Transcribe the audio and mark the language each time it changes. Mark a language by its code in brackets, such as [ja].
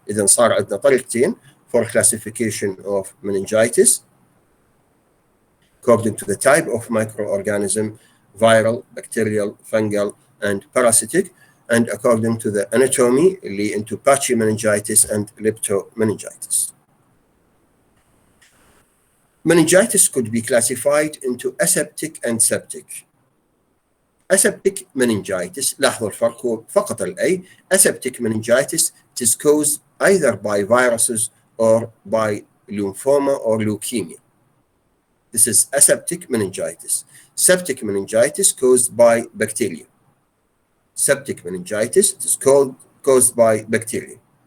[ar] إذن صار عندنا طريقتين [en] for classification of meningitis according to the type of microorganism, viral, bacterial, fungal and parasitic, and according to the anatomy [ar] اللي [en] into patchy meningitis and leptomeningitis. Meningitis could be classified into aseptic and septic. Aseptic meningitis, [ar] لاحظوا الفرق هو فقط الأي. [en] Aseptic meningitis is caused either by viruses or by lymphoma or leukemia. This is aseptic meningitis. Septic meningitis caused by bacteria. Septic meningitis is caused by bacteria.